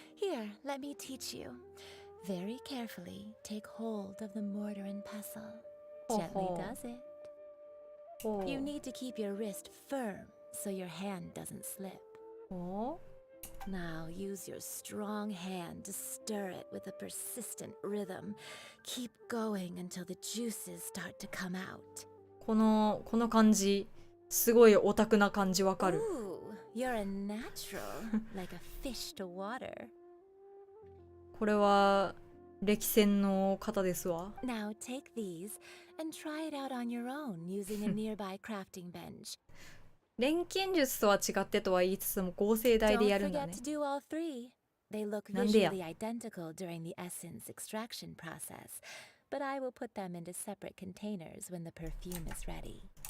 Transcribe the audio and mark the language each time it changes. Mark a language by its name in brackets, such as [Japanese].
[English] Here, let me teach you. Very carefully, take hold of the mortar and pestle. Gently does it. You need to keep your wrist firm so your hand doesn't slip. Now use your strong hand to stir it with a persistent rhythm. Keep going until the juices start to come out. [Japanese] この感じ、すごいオタクな感じわかる。 [English] Ooh, you're a natural, like a fish to water. [Japanese] これは歴戦の方ですわ。 [English] Now take these and try it out on your own using a nearby crafting bench. [Japanese] 錬金術とは違ってとは言いつつも合成台でやるんだ [English] Don't [Japanese] ね。 [English] forget to do all three. They look [Japanese] なんでや。 [English] visually identical during the essence extraction process, but I will put them into separate containers when the perfume is ready.